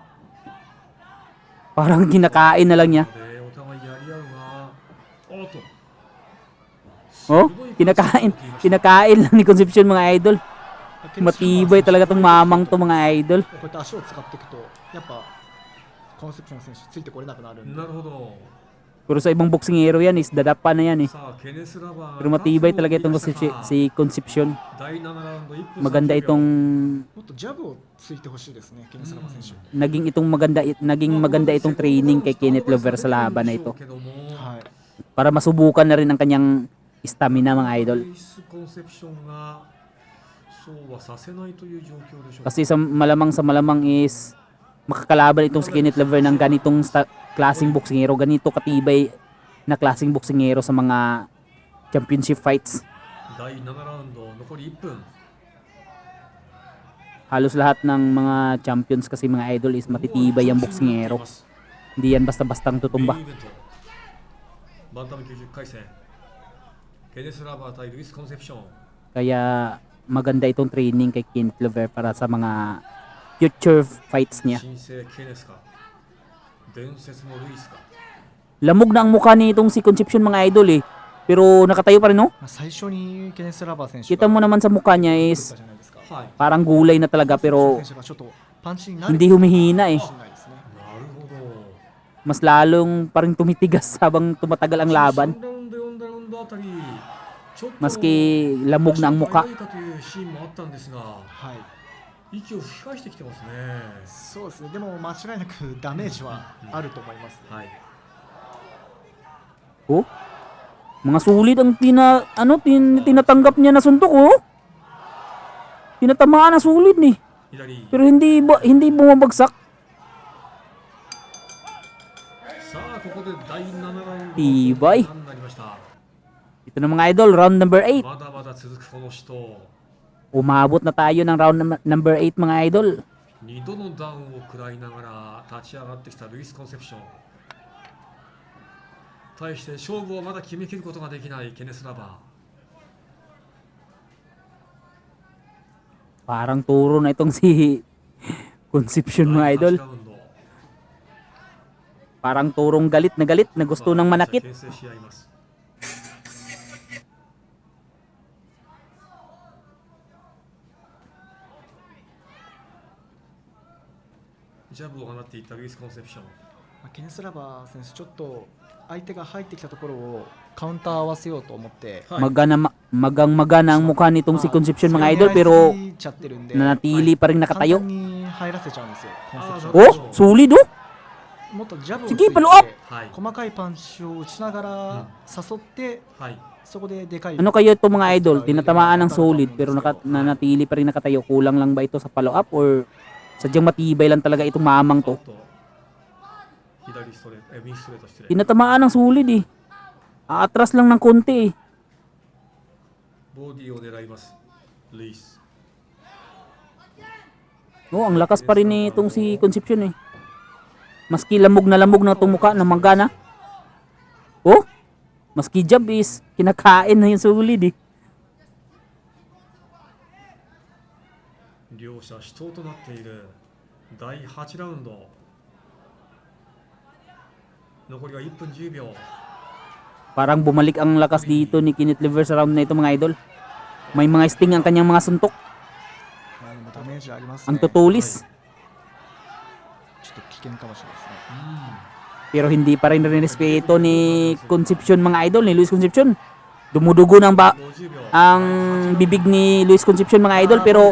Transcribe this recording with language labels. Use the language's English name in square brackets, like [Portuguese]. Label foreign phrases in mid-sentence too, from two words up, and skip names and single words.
[Filipino] Parang kinakain na lang niya. [Japanese] でお互いやり合うがおっと [Filipino] Oh, kinakain lang ni Concepcion mga idol. Matibay talaga tong mamang to mga idol. [Japanese] こうやって足を使っていくとやっぱコンセプションの選手ついてこれなくなるんでなるほど [Filipino] Pero sa ibang boksingero yan is dadapa na yan eh. [Japanese] さあケネスラバー [Filipino] Pero matibay talaga itong si Concepcion. [Japanese] 第7ラウンド1分 [Filipino] Maganda [Japanese] 30秒 [Filipino] itong [Japanese] もっとジャブをついてほしいですねケネスラバ選手、 [Filipino] naging maganda itong training kay Kenneth Lover sa laban na ito [Japanese] はい [Filipino] para masubukan na rin ang kanyang stamina mga idol. [Japanese] ルイスコンセプションがそうはさせないという状況でしょう [Filipino] Kasi sa malamang is makakalaban itong si Kenneth Lover ng ganitong klaseng boksingero, ganito katibay na klaseng boksingero sa mga [English] championship fights. [Japanese] 第7ラウンド残り1分 [Filipino] Halos lahat ng mga champions kasi mga idol is matitibay ang boksingero. Hindi yan basta-bastang tutumba. [Japanese] メインイベントバンタム90回戦ケネスラバー対ルイス・コンセプション [Filipino] Kaya maganda itong training kay Kenneth Lover para sa mga [English] future fights [Filipino] niya. [Japanese] 新生ケネスか伝説のルイスか [Filipino] Lamog na ang mukha ni itong si Concepcion mga idol eh. Pero nakatayo pa rin no? [Japanese] まあ最初にケネスラバー選手 [Filipino] Kita mo naman sa mukha niya [Japanese] 打っ [Filipino] is [Japanese] たじゃないですかはい [Filipino] parang gulay na talaga pero [Japanese] 選手がちょっとパンチになる [Filipino] hindi humihina eh. [Japanese] かもしれないですねなるほど [Filipino] Mas lalong parang tumitigas habang tumatagal ang laban. [Japanese] 3ラウンド4ラウンドあたりちょっと [Filipino] Maski lamog na ang mukha. [Japanese] 早いかというシーンもあったんですがはい息を吹き返してきてますねそうですねでも間違いなくダメージはあると思います、はい Oh? [Filipino] Mga sulit ang tinatanggap niya na suntok oh. Tinatamaan na sulit ni. [Japanese] 左 [Filipino] Pero hindi bumabagsak. [Japanese] さあここで第7ラウンド [Filipino] Tibay. [Japanese] になりました [Filipino] Ito na mga idol, [English] round number 8. [Japanese] まだまだ続くこの人 [Filipino] Umabot na tayo ng [English] round number 8 [Filipino] mga idol. [Japanese] 2 度のダウンを食らいながら立ち上がってきたルイス・コンセプション対して勝負をまだ決めきることができないケネス・ラバ [Filipino] Parang turo na itong si Concepcion ー mga idol. [Japanese] 第8ラウンド [Filipino] Parang turong galit na gusto ng manakit. [Japanese] 牽制し合いますジャブを放っていったルイス・コンセプションまあケネスラバー選手ちょっと相手が入ってきたところをカウンター合わせようと思ってはい [Filipino] Magana ang mukha nitong si Concepcion mga idol pero [Japanese] ちゃってるんで [Filipino] nanatili pa rin nakatayo. [Japanese] 簡単に入らせちゃうんですよ、コンセプション。 [Filipino] Oh, solid oh. [Japanese] もっとジャブをつい [Filipino] Sige, [Japanese] て [English] follow up. [Japanese] はい細かいパンチを打ちながら誘って、はいそこででかい [Filipino] Ano kayo itong mga idol? Tinatamaan ng solid pero nanatili pa rin nakatayo. Kulang lang ba ito sa [English] follow up [Filipino] or sadyang matibay lang talaga itong mamang [Japanese] お [Filipino] to? [Japanese] っと左ストレート右ストレート失礼 [Filipino] Tinatamaan ng solid eh. Aatras lang ng konti eh. [Japanese] ボディを狙いますルイス [Filipino] Oh, ang lakas pa rin ni itong si Concepcion eh. Maski lamog na itong mukha ng manggana. Oh, maski jab is kinakain na yung solid eh. [Japanese] 両者死闘となっている第8ラウンド残りは1分10秒 [Filipino] Parang bumalik ang lakas dito ni Kenneth Lever sa round na ito mga idol. May mga sting ang kanyang mga suntok. [Japanese] まあでもダメージあります [Filipino] Ang [Japanese] ね。 [Filipino] tutulis. [Japanese] ちょっと危険かもしれないですね。 [Filipino] Pero hindi pa rin respeto ni Concepcion mga idol, ni Luis Concepcion. Dumudugo ng [Japanese] 50秒 [Filipino] ang bibig ni Luis Concepcion mga idol pero